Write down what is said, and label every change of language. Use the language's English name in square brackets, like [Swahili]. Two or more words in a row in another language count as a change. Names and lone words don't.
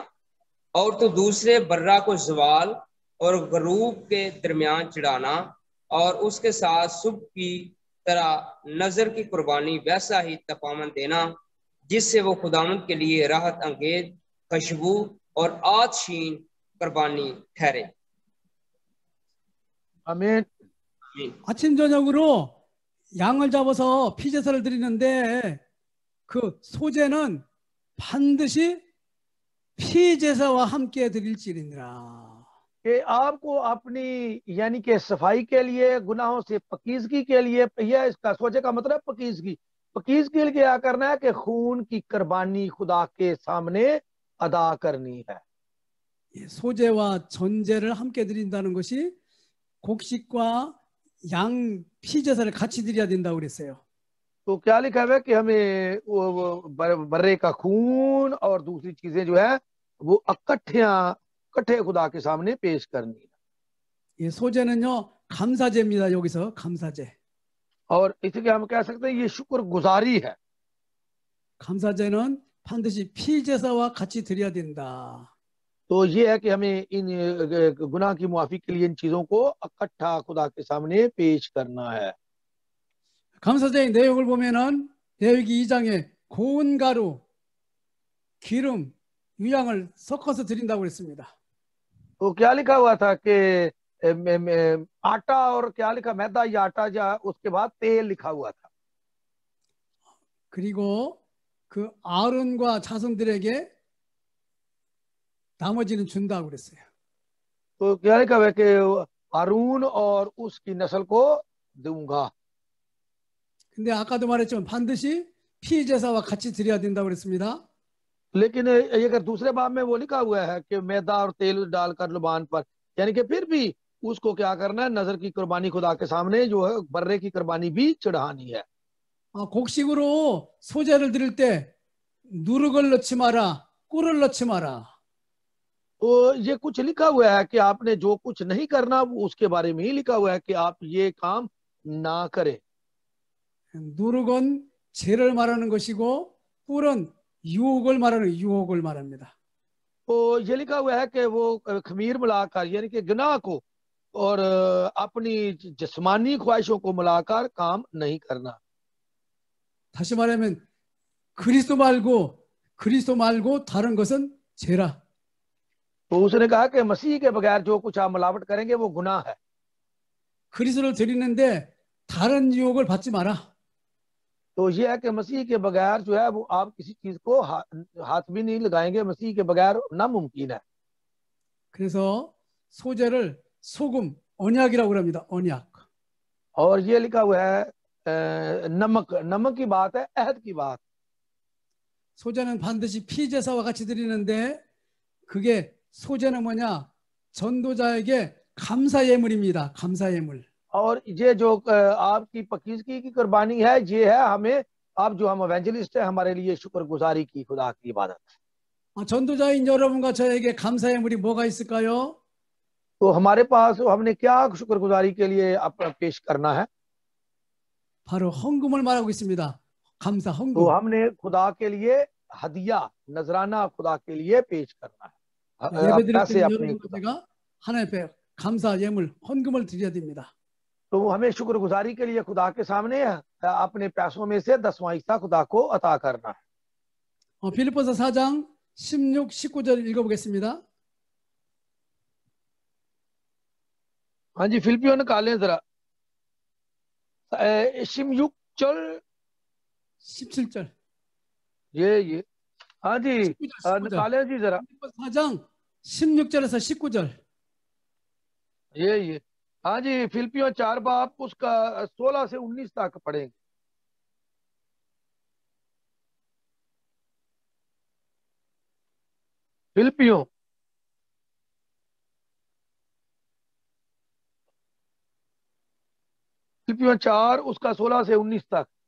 [Urdu] اور تو دوسرے برّہ کو زوال اور غروب کے درمیان چڑھانا، اور اس کے ساتھ صبح کی طرح نذر کی قربانی ویسا ہی تپاون دینا، جس سے وہ خداوند کے لیے راحت انگیز خوشبو اور آتشین قربانی ٹھہرے. आमीन। [Korean] 아침 저녁으로 양을 잡아서 피제사를 드리는데 그 소재는 반드시 피제사와 함께 드릴지니라. [Urdu] کہ آپ کو اپنی یعنی کہ صفائی کے لیے، گناہوں سے پاکیزگی کے لیے، یہ اس کا سوچے کا مطلب پاکیزگی کے لیے کیا کرنا ہے کہ خون کی قربانی خدا کے سامنے ادا کرنی ہے. [Korean] 소재와 전제를 함께 드린다는 것이 곡식과 양 피제사를 같이 드려야 된다고 그랬어요. [Urdu] تو کیا لکھا ہے کہ ہمیں وہ برّے کا خون اور دوسری چیزیں جو ہے وہ اکٹھے خدا کے سامنے پیش کرنی ہے. [Korean] 이 소재는요 감사제입니다. 여기서 감사제. [Urdu] اور اس لیے ہم کہہ سکتے ہیں یہ شکرگزاری ہے. [Korean] 감사제는 반드시 피제사와 같이 드려야 된다. [Urdu] تو یہ ہے کہ ہمیں ان گناہ کی معافی کے لیے ان چیزوں کو اکٹھا خدا کے سامنے پیش کرنا ہے. [Korean] 감사제의 내용을 보면은 레위기 2장에 고운 가루, 기름, 유향을 섞어서 드린다고 그랬습니다. [Urdu] تو کیا لکھا ہوا تھا کہ آٹا اور کیا لکھا، میدہ یا آٹا یا اس کے بعد تیل لکھا ہوا تھا. [Korean] 그리고 그 아론과 자손들에게 나머지는 준다고 그랬어요. [Urdu] تو کیا لکھا ہوا ہے کہ ہارون اور اس کی نسل کو دوں گا. [Korean] 근데 아까도 말했지만 반드시 피제사와 같이 드려야 된다고 그랬습니다. [Urdu] لیکن اگر دوسرے باب میں وہ لکھا ہوا ہے کہ میدہ اور تیل ڈال کر لوبان پر، یعنی کہ پھر بھی اس کو کیا کرنا ہے، نذر کی قربانی خدا کے سامنے جو ہے برّے کی قربانی بھی چڑھانی ہے. [Korean] 곡식으로 소재를 드릴 때 누룩을 넣지 마라, 꿀을 넣지 마라. [Urdu] تو یہ کچھ لکھا ہوا ہے کہ آپ نے جو کچھ نہیں کرنا وہ اس کے بارے میں ہی لکھا ہوا ہے کہ آپ یہ کام نہ کریں. [Korean] 누룩은 죄를 말하는 것이고 꿀은 유혹을 말합니다. [Urdu] تو یہ لکھا ہوا ہے کہ وہ خمیر ملا کر یعنی کہ گناہ کو اور اپنی جسمانی خواہشوں کو ملا کر کام نہیں کرنا. [Korean] 다시 말하면 그리스도 말고 다른 것은 죄라. [Urdu] تو اس نے کہا کہ مسیح کے بغیر جو کچھ آپ ملاوٹ کریں گے وہ گناہ ہے. [Korean] 그리스도를 드리는데 다른 유혹을 받지 마라. [Urdu] تو یہ ہے کہ مسیح کے بغیر جو ہے وہ آپ کسی چیز کو ہاتھ بھی نہیں لگائیں گے، مسیح کے بغیر ناممکن ہے. [Korean] 그래서 소재를 소금, 언약이라고 합니다. 언약. [Urdu] اور یہ لکھا ہوا ہے نمک کی بات ہے، عہد کی بات. [Korean] 소재는 반드시 피제사와 같이 드리는데 그게 소재는 뭐냐? 전도자에게 감사 예물입니다. 감사 예물. [Urdu] اور یہ جو آپ کی پاکیزگی کی قربانی ہے، یہ ہے ہمیں، آپ جو ہم ایونجلسٹ ہے، ہمارے لیے شکرگزاری کی خدا کی عبادت. [Korean] 전도자인 여러분과 저에게 감사 예물이 뭐가 있을까요? [Urdu] تو ہمارے پاس ہم نے کیا شکرگزاری کے لیے اپنا پیش کرنا ہے? [Korean] 바로 헌금을 말하고 있습니다. 감사 [Urdu] तो [Korean] 헌금. [Urdu] ہم نے خدا کے لیے ہدیہ نذرانہ خدا کے لیے پیش کرنا ہے. [Korean] 예배 드릴 [Urdu] पैसे [Korean] 때는 [Urdu] अपने [Korean] 여러분 제가 하나님 앞에 감사 예물 헌금을 드려야 됩니다. [Urdu] تو ہمیں شکرگزاری کے لیے خدا کے سامنے اپنے پیسوں میں سے 10واں حصہ خدا کو عطا کرنا ہے. [Korean] 빌립보서 4장 16, 19절 읽어보겠습니다. [Urdu] ہاں جی، فلپیوں نکالیں ذرا. शिमयुक चल [Korean] 17절. [Urdu] یہ ہاں جی [Korean] 19절. [Urdu] نکالیں جی ذرا. [Korean] 빌립보서 4장 16절에서 19절. [Urdu] یہ ہاں جی، فلپیوں 4 باب اس کا 16 سے 19 تک پڑھیں گے. فلپیوں فلپیوں 4 اس کا 16 سے 19 تک.